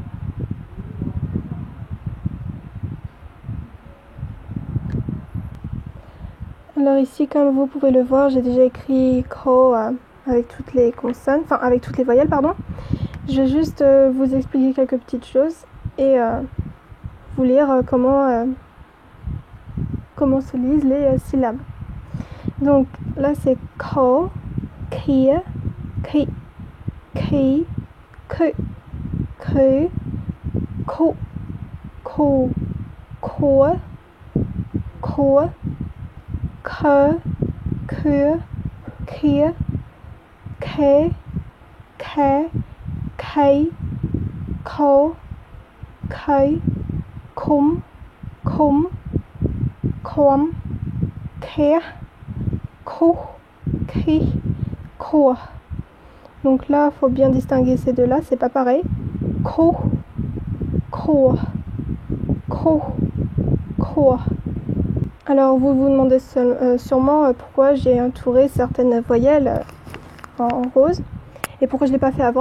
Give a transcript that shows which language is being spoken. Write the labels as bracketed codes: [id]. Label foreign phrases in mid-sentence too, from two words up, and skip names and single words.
[fr] Alors ici comme vous pouvez le voir, j'ai déjà écrit ko avec toutes les consonnes, enfin avec toutes les voyelles pardon. Je vais juste vous expliquer quelques petites choses et vous lire comment se lisent les syllabes. Donc là c'est ko, kia, ki, ki, que, ko, ko, ko, ko, que, kia, ke, kai, ko, kai, kum, kom, ke, ko, ki, ko. Donc là, il faut bien distinguer ces deux-là, c'est pas pareil. Ko, ko, ko, ko. Alors vous vous demandez sûrement pourquoi j'ai entouré certaines voyelles en rose et pourquoi je ne l'ai pas fait avant.